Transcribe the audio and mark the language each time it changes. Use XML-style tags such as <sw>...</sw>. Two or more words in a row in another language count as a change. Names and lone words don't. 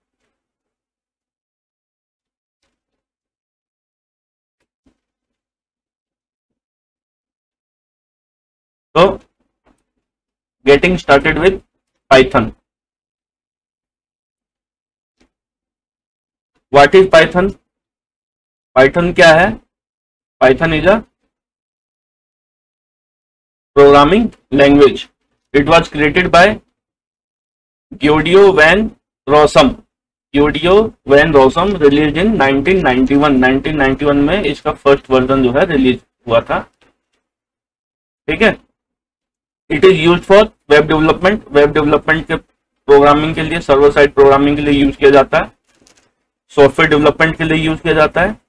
<en>So getting started with Python. What is Python?</en> <hi>पाइथन क्या है?</hi> <en>Python is a programming language. It was created by Guido van Rossum. Guido van Rossum released in 1991.</en> <hi>1991 में इसका</hi> <en>first version</en> <hi>जो है रिलीज हुआ था, ठीक है।</hi> <en>It is used for web development. web development</en> <hi>के प्रोग्रामिंग के लिए,</hi> <en>server side programming</en> <hi>के लिए यूज किया जाता है।</hi> <en>software development</en> <hi>के लिए यूज किया जाता है।</hi>